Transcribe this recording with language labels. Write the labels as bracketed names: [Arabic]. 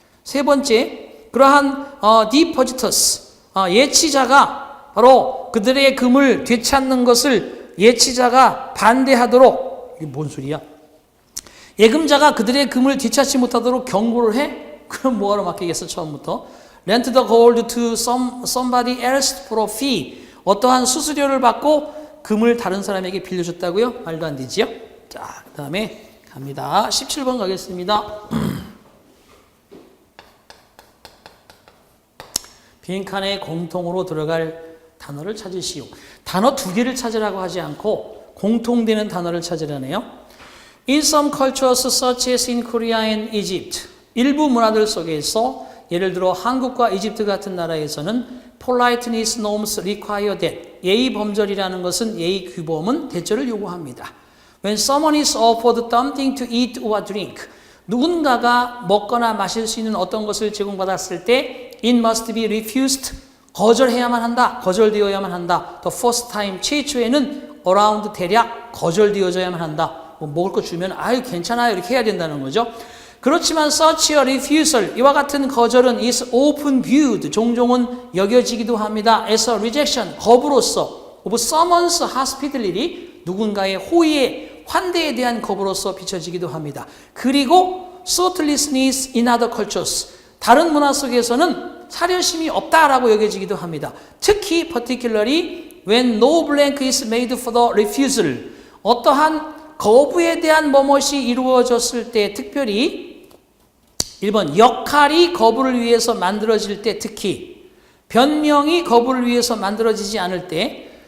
[Korean] 세 번째, 그러한 depositors, 예치자가 바로 그들의 금을 되찾는 것을 예치자가 반대하도록, 이게 뭔 소리야? 예금자가 그들의 금을 되찾지 못하도록 경고를 해? 그럼 뭐하러 맡기겠어, 처음부터? [English] Lent the gold to somebody else for a fee. [Korean] 어떠한 수수료를 받고 금을 다른 사람에게 빌려줬다고요? 말도 안 되지요? 자, 그 다음에 갑니다. 17번 가겠습니다. 빈칸에 공통으로 들어갈 단어를 찾으시오. 단어 두 개를 찾으라고 하지 않고 공통되는 단어를 찾으라네요. [English] In some cultures such as in Korea and Egypt. [Korean] 일부 문화들 속에서 예를 들어 한국과 이집트 같은 나라에서는 politeness norms require that. 예의 범절이라는 것은 예의 규범은 대절을 요구합니다. [English] When someone is offered something to eat or drink. [Korean] 누군가가 먹거나 마실 수 있는 어떤 것을 제공받았을 때 it must be refused. 거절해야만 한다. 거절되어야만 한다. The first time, 최초에는 around 대략 거절되어져야만 한다. 뭐 먹을 거 주면 아유 괜찮아요 이렇게 해야 된다는 거죠. 그렇지만 such a refusal, 이와 같은 거절은 is often viewed, 종종은 여겨지기도 합니다. as a rejection, 거부로서 of someone's hospitality, 누군가의 호의의 환대에 대한 거부로서 비춰지기도 합니다. 그리고 thoughtlessness in other cultures, 다른 문화 속에서는 사려심이 없다라고 여겨지기도 합니다. [English] 특히 particularly when no blank is made for the refusal. [Korean] 어떠한 거부에 대한 뭐뭇이 이루어졌을 때, 특별히 1번 역할이 거부를 위해서 만들어질 때, 특히 변명이 거부를 위해서 만들어지지 않을 때,